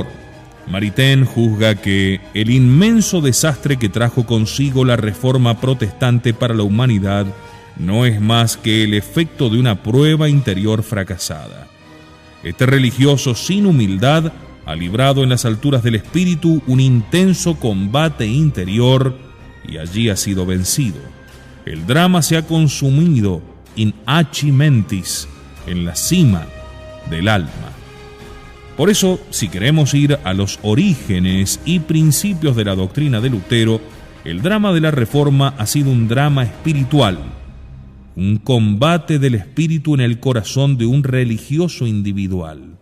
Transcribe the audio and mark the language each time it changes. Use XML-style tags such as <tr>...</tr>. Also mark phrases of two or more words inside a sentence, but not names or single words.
<es>Maritain juzga que el inmenso desastre que trajo consigo la reforma protestante para la humanidad no es más que el efecto de una prueba interior fracasada. Este religioso sin humildad ha librado en las alturas del espíritu un intenso combate interior y allí ha sido vencido. El drama se ha consumido</es> <la>in aci mentis,</la> <es>en la cima del alma. Por eso, si queremos ir a los orígenes y principios de la doctrina de Lutero, el drama de la Reforma ha sido un drama espiritual, un combate del espíritu en el corazón de un religioso individual.</es>